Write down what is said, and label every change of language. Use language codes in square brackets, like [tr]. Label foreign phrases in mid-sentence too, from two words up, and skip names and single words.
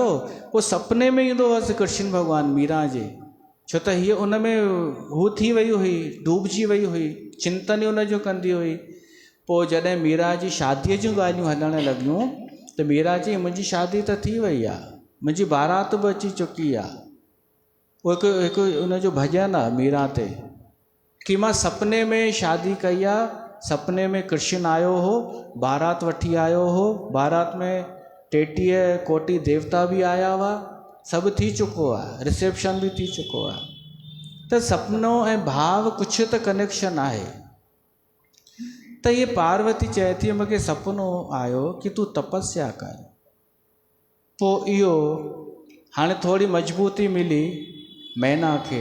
[sd] पोइ सपने में ईंदो हुअसि कृष्ण भॻवानु मीरा जे, छो त हीअ उन में हू थी वई हुई, डूबजी वई हुई, चिंतन ई उनजो कंदी हुई। पोइ जॾहिं मीरा जी शादीअ जूं ॻाल्हियूं हलणु लॻियूं त मीरा चई मुंहिंजी शादी त थी वई आहे, मुंहिंजी बारात बि अची चुकी आहे। उहो हिकु उनजो भॼन आहे मीरा ते कि मां सपने में शादी कई आहे, सपने में कृष्ण आयो हो, बारात वठी आयो हो, बारात में 33 कोटि देवता बि आया हुआ, सभु थी चुको आहे, रिसेप्शन बि थी चुको आहे। त सपनो ऐं भाव कुझु त कनेक्शन आहे। त ये पार्वती चए थी मूंखे सपनो आयो कि तूं तपस्या कर। पोइ इहो हाणे थोरी मजबूती मिली मैना खे।